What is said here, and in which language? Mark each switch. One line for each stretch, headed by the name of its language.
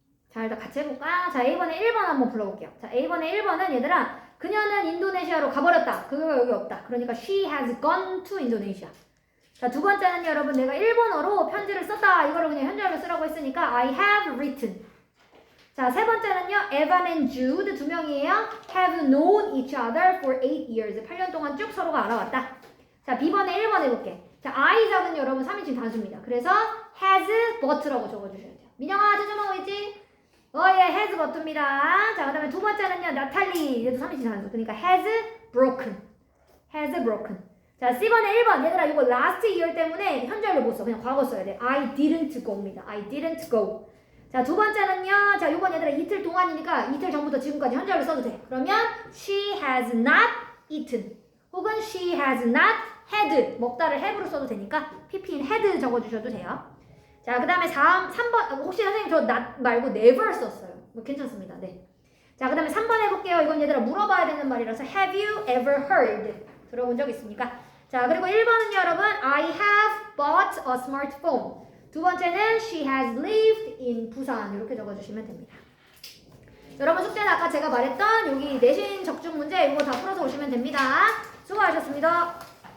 Korean: 자, 일단 같이 해볼까? 자, A번에 1번 한번 불러볼게요. 자, A번에 1번은 얘들아, 그녀는 인도네시아로 가버렸다. 그거가 여기 없다. 그러니까
English: she has gone to Indonesia.
Korean: 자, 두 번째는 여러분 내가 일본어로 편지를 썼다. 이거를 그냥 현재로 쓰라고 했으니까
English: I have written.
Korean: 자, 세 번째는요.
English: Evan and Jude
Korean: 두 명이에요.
English: have known each other for 8 years.
Korean: 8년 동안 쭉 서로가 알아왔다. 자, B번에 1번 해볼게. 자, Isaac은 여러분 3인칭 단수입니다. 그래서
English: has but
Korean: 라고 적어주셔야 돼요. 민영아, 찾아보고 있지? 예,
English: has but
Korean: 입니다. 자, 그 다음에 두 번째는요. 나탈리. 얘도 3인칭 단수. 그러니까
English: has broken. has broken.
Korean: 자, C번에 1번. 얘들아, 이거 last year 때문에 현재를 못 써. 그냥 과거 써야 돼.
English: I didn't go
Korean: 입니다.
English: I didn't go.
Korean: 자, 두 번째는요. 자, 요건 얘들아 이틀 동안이니까 이틀 전부터 지금까지 현재를 써도 돼. 그러면
English: she has not eaten.
Korean: 혹은
English: she has not
Korean: had 먹다를 have로 써도 되니까 pp인 had 적어주셔도 돼요. 자, 그 다음에 3번 혹시 선생님 저 not 말고 never 썼어요. 뭐 괜찮습니다. 네. 자, 그 다음에 3번 해볼게요. 이건 얘들아 물어봐야 되는 말이라서
English: have you ever heard
Korean: 들어본 적 있습니까? 자, 그리고 1번은요 여러분
English: I have bought a smartphone.
Korean: 두 번째는
English: she has lived in
Korean: 부산 이렇게 적어주시면 됩니다. 여러분 숙제는 아까 제가 말했던 여기 내신 적중 문제 이거 다 풀어서 오시면 됩니다. 수고하셨습니다.